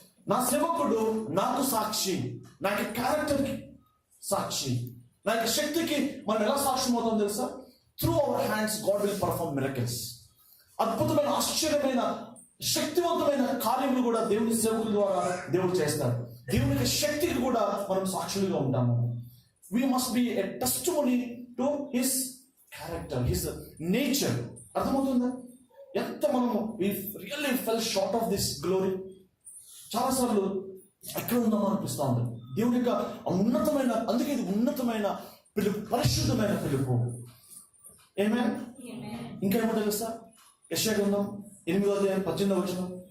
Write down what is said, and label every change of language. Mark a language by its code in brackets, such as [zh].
[te] నా సేవకుడు నాకు సాక్షి, నా యొక్క క్యారెక్టర్కి సాక్షి, నా యొక్క శక్తికి మనం ఎలా సాక్ష్యం అవుతాం తెలుసా? [en] Through our hands God will perform miracles. [te] అద్భుతమైన, ఆశ్చర్యమైన, శక్తివంతమైన కార్యములు కూడా దేవుని సేవకుల ద్వారా దేవుడు చేస్తాడు. దేవుని శక్తికి కూడా మనం సాక్షులుగా ఉంటాము. [en] We must be a testimony to his character, his nature. [te] అర్థమవుతుందా? ఎంత మనము [en] we really fell short of this glory. [te] చాలాసార్లు ఎక్కడ ఉందామో అనిపిస్తూ ఉంటుంది. దేవుని యొక్క ఉన్నతమైన, అందుకే ఇది ఉన్నతమైన పిలుపు, పరిశుద్ధమైన పిలుపు. ఆమేన్. ఇంకా ఏమో తెలుసా? యెషయా గ్రంథం 8:18.